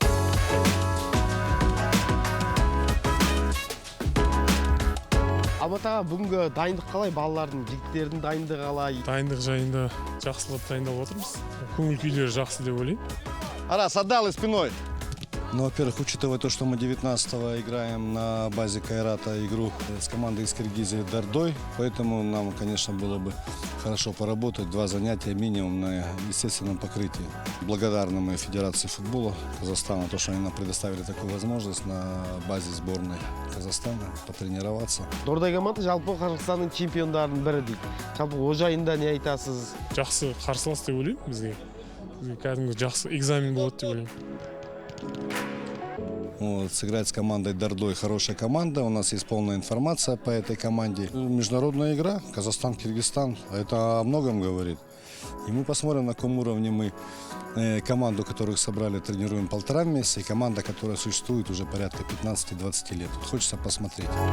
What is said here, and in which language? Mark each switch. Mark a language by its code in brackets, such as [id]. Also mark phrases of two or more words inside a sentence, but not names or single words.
[kk] Алматыға бүгінгі дайындық қалай? Балалардың, жігіттердің дайындығы қалай? Дайындық жайында жақсылап дайындап отырмыз. Көңіл күйлері жақсы деп ойлаймын. Арас, [ru] отдал спиной. Ну, во-первых, учитывая то, что мы 19-го играем на базе Кайрата игру с командой из Киргизии Дардой, поэтому нам, конечно, было бы хорошо поработать. 2 занятия минимум на естественном покрытии. Благодарны мы Федерации футбола Казахстана, то, что они нам предоставили такую возможность на базе сборной Казахстана потренироваться. [kk] Дордай команда жалпы Қазақстанның чемпиондарының бірі дейді. Жалпы о жайында не айтасыз? Жақсы қарсылас деп ойлаймын бізге. Кәдімгі жақсы экзамен болады деп ойлаймын. [ru] Вот, сыграть с командой Дардой хорошая команда. У нас есть полная информация по этой команде. Международная игра, Казахстан-Киргизстан, это о многом говорит. И мы посмотрим, на каком уровне мы команду, которых собрали, тренируем 1,5 месяца, и команда, которая существует уже порядка 15-20 лет. Тут хочется посмотреть.